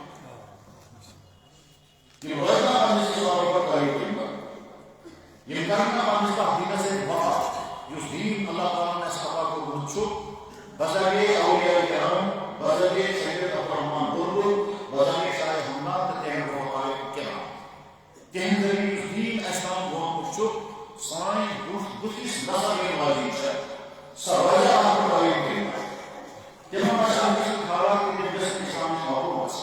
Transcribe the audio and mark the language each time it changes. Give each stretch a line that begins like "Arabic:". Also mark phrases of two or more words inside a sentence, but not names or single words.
Kashmiri: یہ وجہ پنس اسلام پر قائم یہ کرنا پنس دینس وفا اس دین اللہ تعالیٰ نے عطا کوٚرمُت چھُ بذریعہ اولیاء کرام بذریعہ سید عبدالرحمان بلبل بذریعہ شاہ حماد تہٕ تہنٛدِ رفقائے کرام تہنٛدِ ذریعہ اس دین اسہِ تام ووتمُت چھُ. سانہِ بُتھِس نظر یِنہٕ واجیٚنۍ چھےٚ سۄ وجہ اکھ قٲیِم کٔرِتھ تِمن منٛز چھِ اَمہِ سۭتۍ حالات کہِ تِم گژھن اِسلامٕچ معلوٗم آسٕنۍ.